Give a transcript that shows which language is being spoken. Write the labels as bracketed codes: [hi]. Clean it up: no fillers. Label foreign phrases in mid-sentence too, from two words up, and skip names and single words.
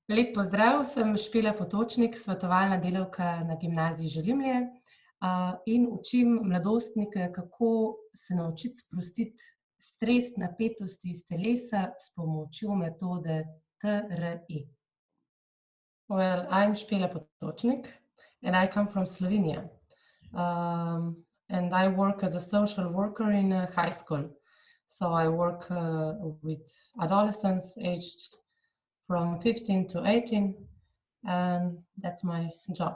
[sl] Lep pozdrav, sem Špela Potočnik, svetovalna delavka na gimnaziji Želimlje in učim mladostnike, kako se naučiti sprostiti stres, napetosti iz telesa s pomočjo metode TRE. [en] Well, I'm Špela Potočnik and I come from Slovenia. And I work as a social worker in a high school. So I work with adolescents aged from 15 to 18, and that's my job.